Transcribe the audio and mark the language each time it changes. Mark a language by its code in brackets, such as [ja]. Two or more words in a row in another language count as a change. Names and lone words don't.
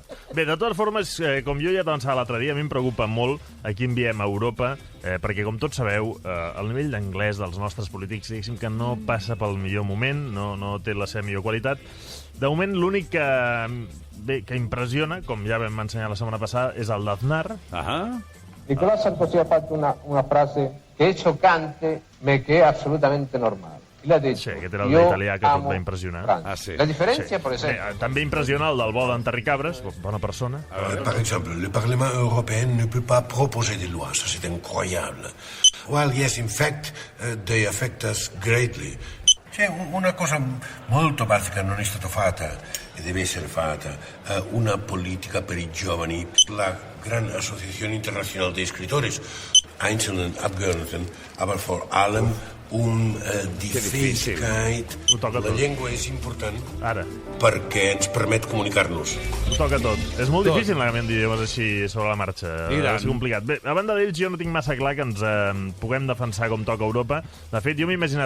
[ca] Bé, de totes formes, com jo ja t'avançava l'altre dia, a mi em preocupa molt a qui enviem a Europa, perquè, com tots sabeu, el nivell d'anglès dels nostres polítics, diguéssim que no passa pel millor moment, no té la seva millor qualitat. De moment, l'únic que impressiona, com ja vam ensenyar la setmana passada, és el d'Aznar. [it] Nicolás Sarkozy ha fatto una frase [es] que es chocante, [it] ma che è assolutamente normale. L'ha detto, [ca] Sí, aquest era el d'italià que tot va impressionar. Francia. Sí. [it] La differenza, per esempio... [ca] També impressiona el del bo d'en Terry Cabres, bona persona. [fr] Par exemple, le Parlement européen ne peut pas proposer des lois. Ça, c'est incroyable. [en] Well, yes, in fact, they affect us greatly. [it] C'è una cosa molto basica non è stata fatta e deve essere fatta, una politica per i giovani. La Gran Associazione Internazionale dei Scrittori, [de] einzelnen Abgeordneten, aber vor allem die Fähigkeit. [ca] La llengua és important perquè ens permet comunicar-nos. Ho toca tot. És molt difícil el canvi d'idiomes així sobre la marxa. És complicat. Bé, a banda d'ells, jo no tinc massa clar que ens puguem defensar com toca Europa. De fet, jo m'he imaginat...